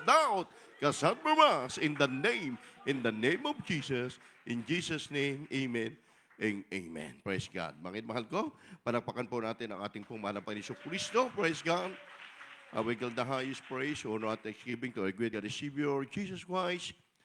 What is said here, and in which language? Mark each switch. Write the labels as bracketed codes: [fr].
[en] Doubt, cast out from us in the name of Jesus. In Jesus' name, amen and amen. Praise God. [tl] Mga mahal ko, palakpakan po natin ang ating pong mahal na Panginoon Kristo. [en] Praise God. We give the highest praise, honor, and thanksgiving to our great God and Savior, Jesus Christ.